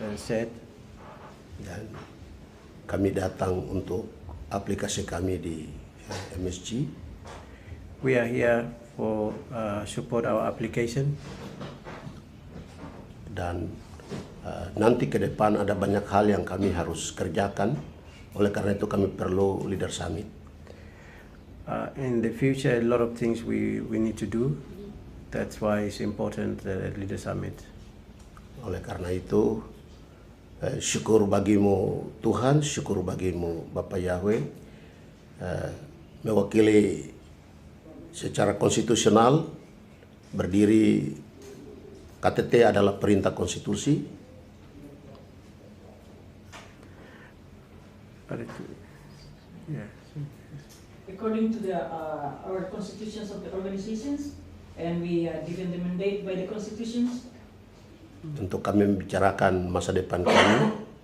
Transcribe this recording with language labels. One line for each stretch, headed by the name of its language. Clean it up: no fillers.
Indonesian: dan kami datang untuk aplikasi kami di MSG.
English: We are here for support our application.
Indonesian: Dan nanti ke depan ada banyak hal yang kami harus kerjakan. Oleh karena itu kami perlu Leader Summit.
English: In the future, a lot of things we need to do. That's why it's important the Leader Summit.
Indonesian: Oleh karena itu, syukur bagimu Tuhan, syukur bagimu Bapak Yahweh, mewakili secara konstitusional, berdiri KTT adalah perintah konstitusi.
English: According to our constitutions of the organizations, and we are given the mandate by the constitutions.
Indonesian: Untuk kami membicarakan masa depan kami.